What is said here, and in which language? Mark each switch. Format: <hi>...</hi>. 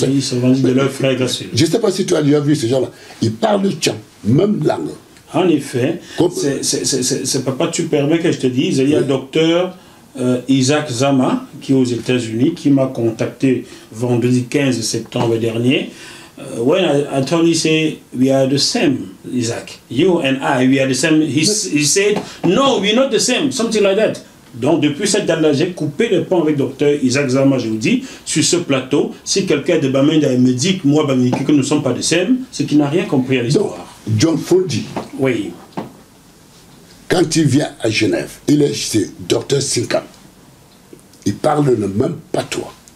<fr>Ils se revendiquent de leurs frères Grassfield. Je ne sais pas si tu as déjà vu ces gens-là. Ils parlent le tchang, même langue. En effet, c'est papa, tu permets que je te dise, il y a le docteur Isaac Zama, qui est aux États-Unis, qui m'a contacté vendredi 15 septembre dernier.</fr> <en>When I told him, say, we are the same, Isaac. You and I, we are the same. He said, no, we're not the same, something like that.</en> <fr>Donc, depuis cette date-là, j'ai coupé le pont avec docteur Isaac Zama, je vous dis, sur ce plateau. Si quelqu'un de Bamenda me dit que moi, Bamileke, que nous ne sommes pas de sème, c'est qu'il n'a rien compris à l'histoire. John Fondi, oui. Quand il vient à Genève, il est chez docteur Sinkam. Il parle le même patois.</fr>